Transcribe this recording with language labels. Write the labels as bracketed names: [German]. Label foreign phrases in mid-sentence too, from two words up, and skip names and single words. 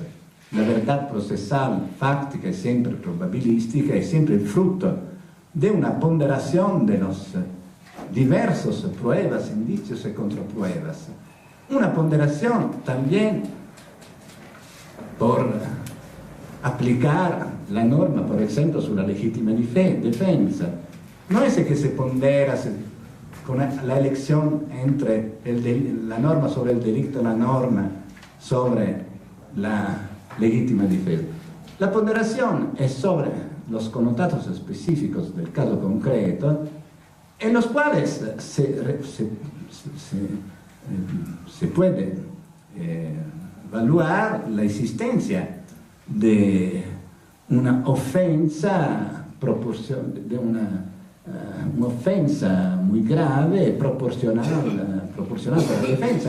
[Spanish] La verdad procesal, fáctica y siempre probabilística es siempre el fruto de una ponderación de los diversos pruebas, indicios y contrapruebas. Una ponderación también por aplicar la norma, por ejemplo, [Italian] sulla legittima difesa. [Spanish] No es que se pondera con la elección entre la norma sobre el delito y la norma sobre la legítima difesa. La ponderación es sobre los connotados específicos del caso concreto, en los cuales se puede evaluar la existencia de una ofensa, una ofensa muy grave, proporcional a la defensa.